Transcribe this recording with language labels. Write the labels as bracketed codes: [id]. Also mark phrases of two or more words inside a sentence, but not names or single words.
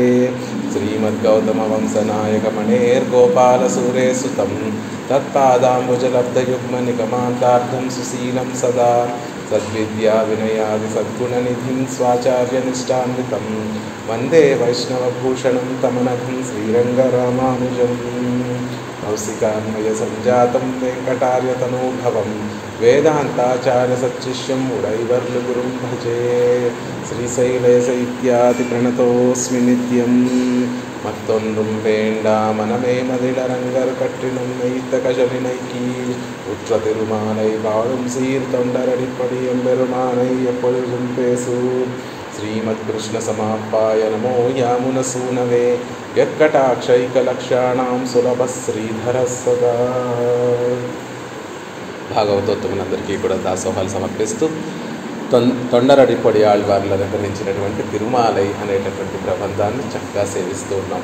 [sa] శ్రీమద్గౌతమ వంశనాయకమణేర్గోపాలసూరేసుతం తత్పాదాంబుజలబ్ధయుగ్మ నిగమాంతార్థం సుశీలం సదా సద్విద్యా వినయాది సద్గుణనిధిం స్వాచార్యనిష్టాన్వితం వందే వైష్ణవభూషణం తమనఘం శ్రీరంగరామానుజం. కౌశికాన్వయ సంజాతం వెంకటార్యతనూభవం వేదాంతాచార్య సచ్చిష్యం ఉడైవర్లు గురుం భజే. శ్రీశైలశైత్యాది ప్రణతోస్మి నిత్యం [ta] மத்தொன்றும் வேண்டா மனமே மதிலரங்கர் கற்றினும் மெய்த்த கஜலினைக்கி உற்ற திருமாலை வாழும் சீர் தொண்டரடிப்படி எம்பெருமானை எப்பொழுதும் பேசு. [sa] శ్రీమద్ కృష్ణ సమాప్పాయ నమో యామున సూనవే యక్కటాక్షైకలక్షాణం సులభ శ్రీధర సదా. [te] భాగవతోత్తములందరికీ కూడా దాసోహాలు సమర్పిస్తూ తొండరడిపొడి ఆళ్వార్లు అనుకరించినటువంటి తిరుమాలై అనేటటువంటి ప్రబంధాన్ని చక్కగా సేవిస్తూ ఉన్నాం.